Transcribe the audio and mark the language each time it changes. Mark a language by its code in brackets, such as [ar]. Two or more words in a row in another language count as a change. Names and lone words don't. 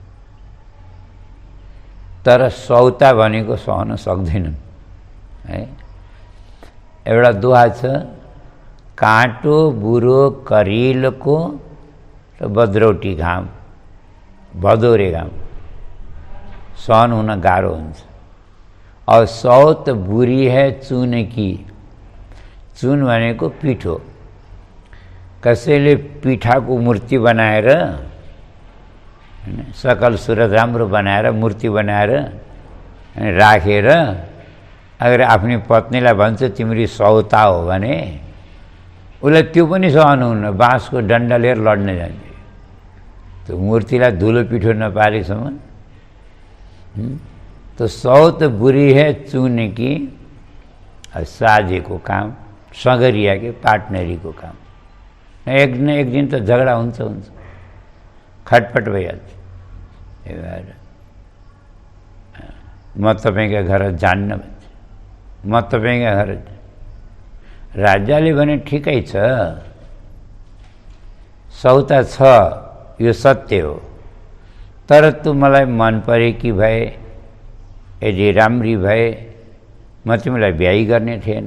[ne] तर सौता भनेको सहन सक्दैनन् है। एउटा दोहा छ, काँटो बुरो करिलको र बद्रौटी घाम, भदौरे घाम सहन हुन गाह्रो हुन्छ। [hi] और सौत बुरी है चून की। [ne] चून भनेको पिठो। कसैले पिठाको मूर्ति बनाएर सकल सुरत राम्रो बनाएर मूर्ति बनाएर राखेर अगर आफ्नी पत्नीलाई भन्छ तिम्रो सौता हो भने उसलाई त्यो पनि सहन हुन्न, बाँसको डन्डा लिएर लड्न जान्छ। त्यो मूर्तिलाई धुलो पिठो नपारेसम्म। [hi] तो सौत बुरी है चून की, [ne] साझेको काम, [hi] सगरिया के पार्टनरी को काम। [ne] एक न एक दिन त झगडा हुन्छ हुन्छ, खटपट भइहाल्छ। म तपाईँका घर जान्न भन्छ, म तपाईँका घर। राजाले भने ठिकै छ, सौता छ, यो सत्य हो, तर तँ मलाई मन परेकी भए, यदि राम्री भए म तिमीलाई बिहे गर्ने थिएन।